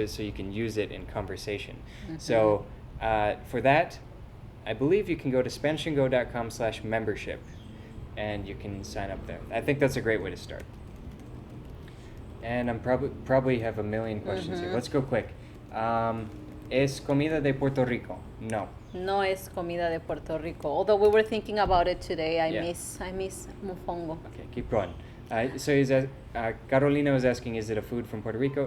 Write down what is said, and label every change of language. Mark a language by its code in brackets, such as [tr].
[en] So you can use it in conversation. So for that, I believe you can go to SpanishandGo.com/membership and you can sign up there. I think that's a great way to start. And I'm probably have a million questions here. Let's go quick. [es] ¿Es comida de Puerto Rico? No. No es comida de Puerto Rico. [en] Although we were thinking about it today, I Yeah. miss mofongo. Okay, keep going. So Carolina was asking, is it a food from Puerto Rico?